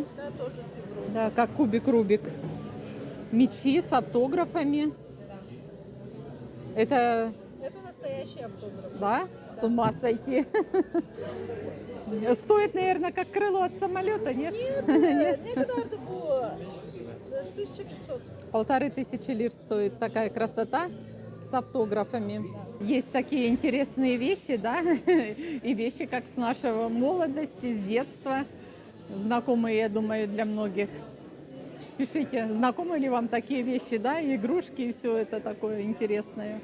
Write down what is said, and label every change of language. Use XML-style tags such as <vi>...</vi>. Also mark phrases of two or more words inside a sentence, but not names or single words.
<ru>Да, тоже с Европы. Да, как кубик Рубик. Мечи с автографами. Да. Это, Это настоящий автограф. да, с ума сойти. Стоит, наверное, как крыло от самолета, нет?</ru> <tr>Нет, не kadar da bu? 1500.</tr> <ru>1500 лир стоит такая красота с автографами. Есть такие интересные вещи, да, и вещи как с нашего молодости, с детства. Знакомые, я думаю, для многих. Пишите, знакомы ли вам такие вещи, да, игрушки и все это такое интересное.</ru>